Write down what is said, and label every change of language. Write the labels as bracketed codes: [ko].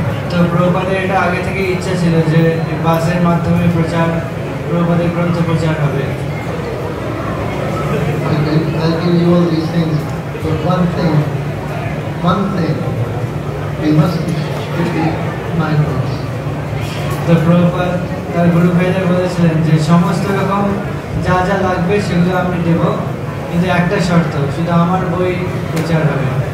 [bn] তো প্রভুপাদের এটা আগে থেকে ইচ্ছা ছিল যে বাসের মাধ্যমে প্রচার, প্রভুপাদের গ্রন্থ প্রচার হবে। [en] I'll give you all these things, but one thing, we must be strictly mindful. [bn] তো প্রভুপাদ তার গুরু ভাইদের বলেছিলেন যে সমস্ত রকম যা যা লাগবে সেগুলো আমি দেব, কিন্তু একটা শর্ত, শুধু আমার বই প্রচার হবে।